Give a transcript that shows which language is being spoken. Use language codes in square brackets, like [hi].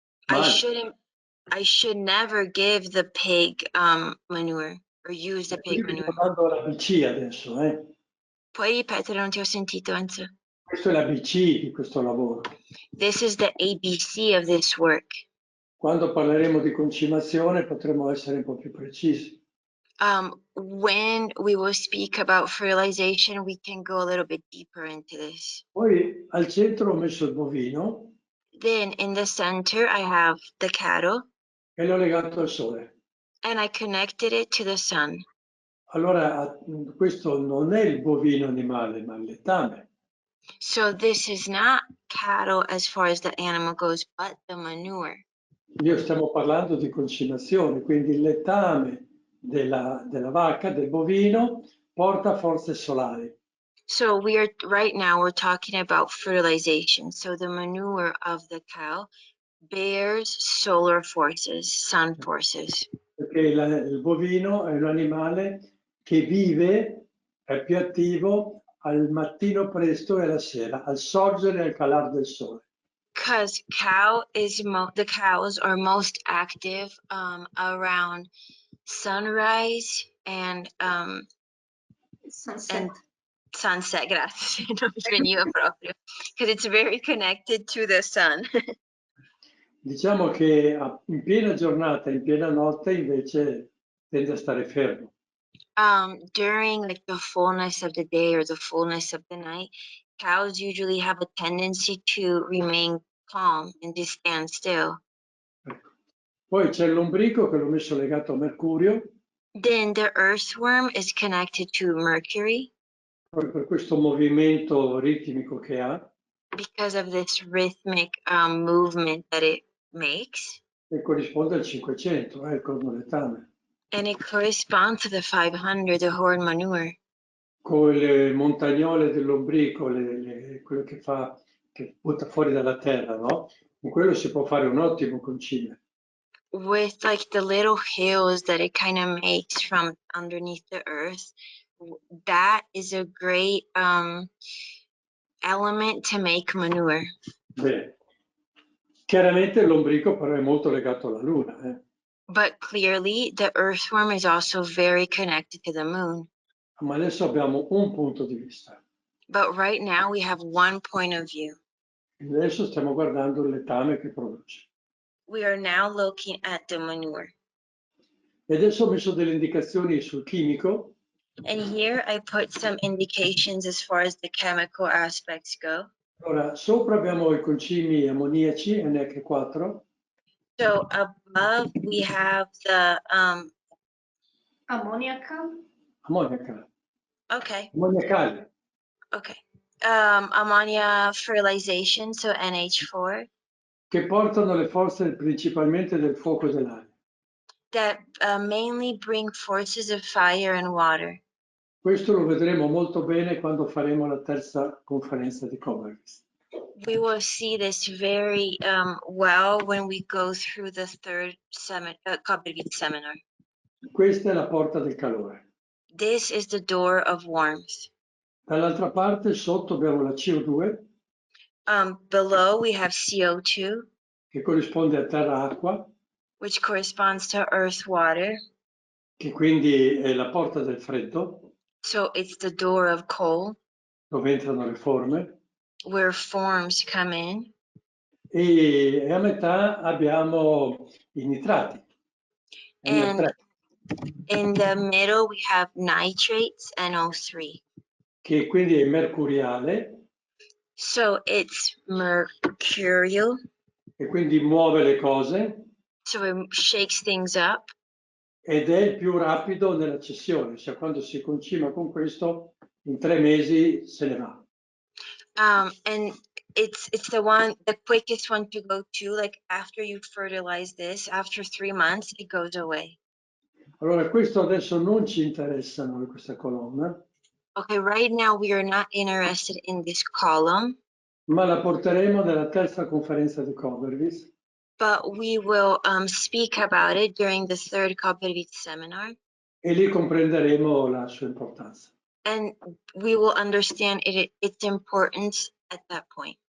[en] I should never give the pig manure or use the pig [it] Quindi [en] manure. [it] sto dando l'ABC adesso, Puoi ripetere, non ti ho sentito, Enzo. Questo è l'ABC di questo lavoro. [en] This is the ABC of this work. [it] Quando parleremo di concimazione potremo essere un po' più precisi. [en] When we will speak about fertilization, we can go a little bit deeper into this. [it] Poi al centro ho messo il bovino [en] Then in the center, I have the cattle, [it] e l'ho legato al sole. [en] and I connected it to the sun. [it] Allora questo non è il bovino animale, ma il letame. [en] So this is not cattle as far as the animal goes, but the manure. [it] Io stiamo parlando di concimazione, quindi il letame della vacca, del bovino, porta forze solari. [en] So right now we're talking about fertilization. So the manure of the cow bears solar forces, sun forces. [it] Perché il bovino è un animale che vive, è più attivo al mattino presto e alla sera, al sorgere e al calar del sole. [en] Because the cows are most active around sunrise and sunset, [it] grazie, non mi veniva proprio, [en] because it's very connected to the sun. [it] Diciamo che in piena giornata, in piena notte invece tende a stare fermo. [en] During like the fullness of the day or the fullness of the night, cows usually have a tendency to remain calm and just stand still. [it] Ecco. Poi c'è l'ombrico che l'ho messo legato a Mercurio, [en] Then the earthworm is connected to Mercury [it] proprio per questo movimento ritmico che ha, [en] because of this rhythmic movement that it makes. [it] e corrisponde al 500, il cornoletame. [en] And it corresponds to the 500, the horn manure. [it] Con le montagnole dell'ombrico, quello che butta fuori dalla terra, no? Con quello si può fare un ottimo concime. [en] With like the little hills that it kind of makes from underneath the earth, that is a great element to make manure. [it] Bene. Chiaramente l'ombrico però è molto legato alla Luna. [en] But clearly, the earthworm is also very connected to the moon. [it] Ma adesso abbiamo un punto di vista. [en] But right now, we have one point of view. [it] Adesso stiamo guardando il letame che produce. [en] We are now looking at the manure. [it] E adesso ho messo delle indicazioni sul chimico. [en] And here I put some indications as far as the chemical aspects go. [it] Allora, sopra abbiamo i concimi ammoniaci, NH4. [en] So above we have the Ammoniacal. okay. [it] Ammoniacali, [en] Ammonia fertilization, so NH4, [it] che portano le forze principalmente del fuoco dell'aria. [en] that mainly bring forces of fire and water. [it] Questo lo vedremo molto bene quando faremo la terza conferenza di Koberwitz. [en] We will see this very well when we go through the third Koberwitz seminar. [it] Questa è la porta del calore. [en] This is the door of warmth. [it] Dall'altra parte, sotto abbiamo la CO2, [en] Below we have CO2, [it] che corrisponde a terra-acqua, [en] which corresponds to earth water. [it] che quindi è la porta del freddo, [en] So it's the door of cold, [it] dove entrano le forme. [en] where forms come in. [it] E a metà abbiamo i nitrati. [en] And NO3, in the middle, we have nitrates, NO3. [it] che quindi è mercuriale [en] So it's mercurial, [it] e quindi muove le cose [en] so it shakes things up. [it] ed è il più rapido nella cessione, cioè quando si concima con questo in 3 mesi se ne va. [en] And it's the quickest one to go to, like after you fertilize this, after 3 months, it goes away. [it] Allora questo adesso non ci interessa noi, questa colonna, [en] Okay, right now we are not interested in this column, [it] ma la porteremo nella terza conferenza di Koberwitz [en] but we will speak about it during the third Koberwitz seminar, [it] e lì comprenderemo la sua importanza. [en] and we will understand its importance at that point.